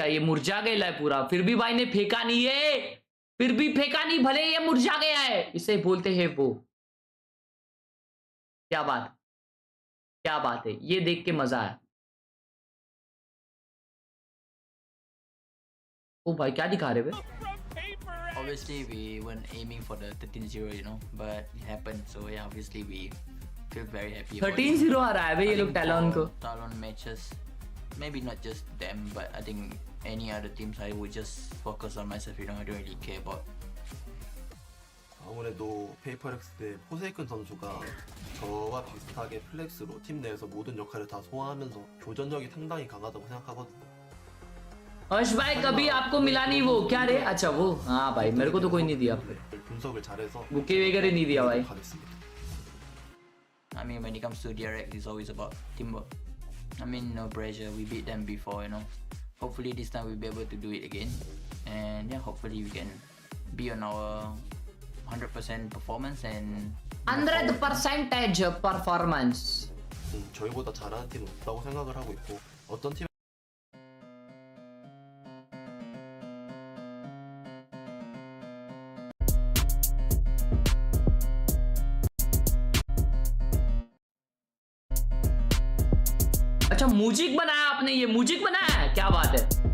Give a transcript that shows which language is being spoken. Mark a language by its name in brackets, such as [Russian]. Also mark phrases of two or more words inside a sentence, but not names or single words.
[Hindi] ये मुरझा गया है पूरा, फिर भी भाई ने फेंका नहीं है, फिर भी फेंका नहीं, भले ये मुरझा गया है। इसे बोलते हैं वो। क्या बात, क्या बात है, ये देख के मजा आया। ओ भाई क्या दिखा रहे वे? [English] Obviously we weren't aiming for the 13-0, you know, but it happened. So yeah, obviously we feel very happy. [Hindi] 13-0 आ रहा है भाई ये लोग टैलोन को। [English] Talon matches, maybe not just them, but I think any other teams I would just focus on myself. You know, I don't really care about. [Korean] 아무래도 페이퍼렉스 때 포세이큰 선수가 저와 비슷하게 플렉스로 팀 내에서 모든 역할을 다 소화하면서 교전력이 상당히 강하다고 생각하거든요. [Hindi] अर्श भाई कभी आपको मिला नहीं वो, क्या रे? अच्छा वो, हाँ भाई मेरे को तो कोई नहीं दिया, [Korean] 분석을 잘해서 [Hindi] बुके वगैरह नहीं दिया भाई। [English] I mean, when it comes to DRX, it's always about teamwork. I mean, no pressure. We beat them before, you know. Hopefully this time we'll be able to do it again, and yeah, hopefully we can be on our 100% performance and 100% performance. [Korean] 저희보다 잘하는 팀은 없다고 생각을 하고 있고 어떤 팀 [Hindi] अच्छा म्यूजिक बनाया आपने, ये म्यूजिक बनाया है, क्या बात है।